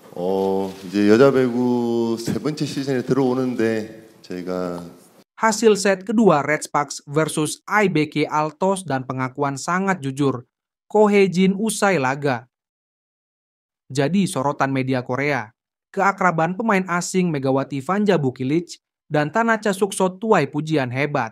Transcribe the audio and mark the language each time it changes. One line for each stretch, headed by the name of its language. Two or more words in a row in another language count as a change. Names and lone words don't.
Korean: 이제 여자 배구 세 번째 시즌에 들어오는데 저희가
Indonesian: Hasil set kedua Red Sparks versus IBK Altos dan pengakuan sangat jujur Ko Hye-jin usai laga. Jadi sorotan media Korea, keakraban pemain asing Megawati Vanja Bukilic dan Tanacha Suksot tuai pujian hebat.